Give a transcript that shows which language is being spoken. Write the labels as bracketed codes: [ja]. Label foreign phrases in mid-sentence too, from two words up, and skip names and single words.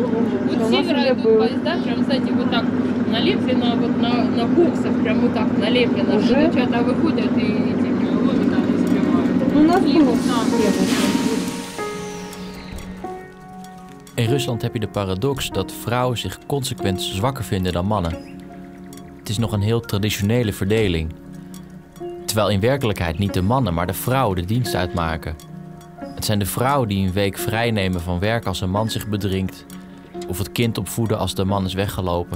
[ru] Вот с севера идут поезда, прям, знаете, вот так налеплено, вот на боксах, прям вот так налеплено. Уже? Что девчата выходят и эти головы там избивают. Ну, у нас было. [nl] In Rusland heb je de paradox dat vrouwen zich consequent zwakker vinden dan mannen. Het is nog een heel traditionele verdeling. Terwijl in werkelijkheid niet de mannen, maar de vrouwen de dienst uitmaken. Het zijn de vrouwen die een week vrij nemen van werk als een man zich bedringt, of het kind opvoeden als de man is weggelopen.